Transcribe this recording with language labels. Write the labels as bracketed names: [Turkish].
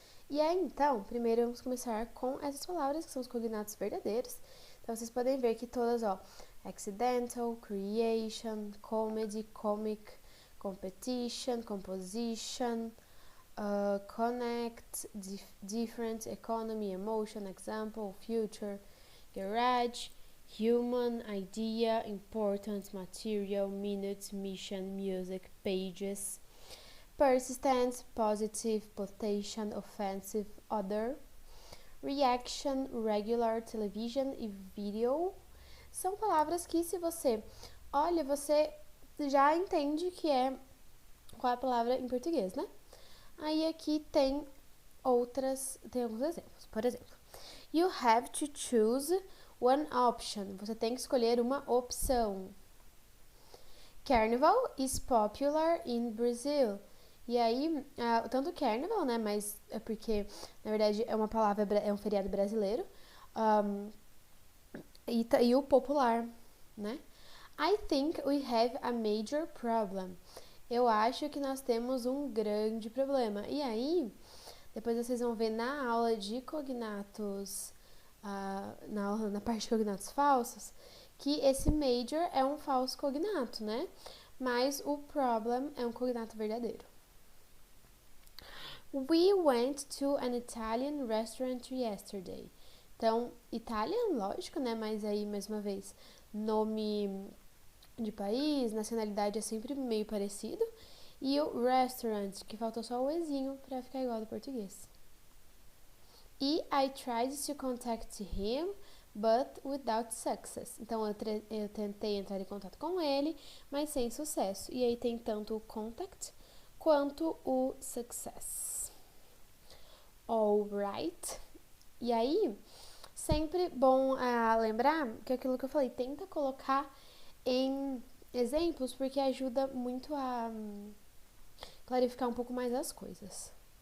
[Portuguese] E aí, então, primeiro vamos começar com essas palavras que são os cognatos verdadeiros. Então, vocês podem ver que todas, accidental, creation, comedy, comic, competition, composition, connect, different, economy, emotion, example, future, garage, human, idea, important, material, minute, mission, music, pages, persistent, positive, potential, offensive, other, reaction, regular, television e video, são palavras que se você olha, você já entende que é qual é a palavra em português, né? Aí aqui tem alguns exemplos. Por exemplo, [English] you have to choose one option. [Portuguese] Você tem que escolher uma opção. [English] Carnival is popular in Brazil. [Portuguese] E aí, tanto Carnival, né, mas é porque, na verdade, é uma palavra, é um feriado brasileiro, e o popular, né? [English] I think we have a major problem. [Portuguese] Eu acho que nós temos um grande problema. E aí, depois vocês vão ver na aula de cognatos, na parte de cognatos falsos, que esse major é um falso cognato, né? Mas o problem é um cognato verdadeiro. [English] We went to an Italian restaurant yesterday. [Portuguese] Então, Italian, lógico, né? Mas aí, mais uma vez, nome de país, nacionalidade é sempre meio parecido. E o restaurant, que faltou só o ezinho pra ficar igual ao português. [English] E I tried to contact him, but without success. [Portuguese] Então, eu tentei entrar em contato com ele, mas sem sucesso. E aí tem tanto o contact quanto o success. Alright. E aí, sempre bom lembrar que aquilo que eu falei, tenta colocar em exemplos, porque ajuda muito a clarificar um pouco mais as coisas.